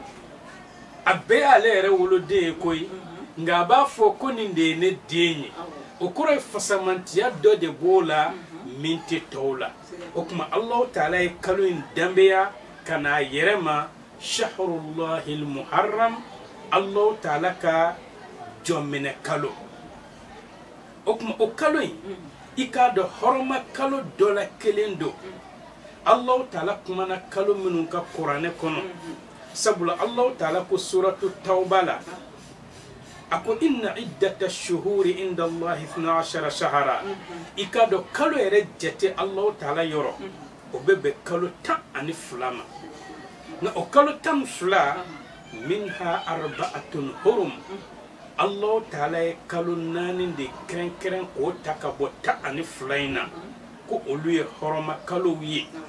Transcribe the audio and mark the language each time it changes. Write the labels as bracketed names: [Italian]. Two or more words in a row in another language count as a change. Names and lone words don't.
[Bambara] a bɛɛ y'ale yɛrɛ woloden ye koyi nka a b'a fɔ ko nin de ye ne den ye o kɔrɔ ye fasamantiya dɔ de b'o la min tɛ tɔw la o tuma Allahu Taala ye kalo in danbeya ka n'a yɛrɛ ma [Arabic] شهر الله المحرم [Bambara] Allahu Taala ka jɔnminɛ kalo o tuma o kalo in i k'a dɔn hɔrɔma kalo dɔ la kelen do Allahu Taala kumana kalo minnu ka kuranɛ kɔnɔ sabula Allahu Taala ko suratu tawba la ako [Arabic] إن عدة الشهور عند الله 12 شهرا [Bambara] i k'a dɔn kalo yɛrɛ jate Allahu Taala yɔrɔ o bɛ bɛn kalo 12 ma nka o kalo 12 [Arabic] منها أربعة حرم [Bambara] Allahu Taala ye kalo 4 de kɛrɛnkɛrɛn k'o ta ka bɔ 12 in na ko olu ye hɔrɔma kalow ye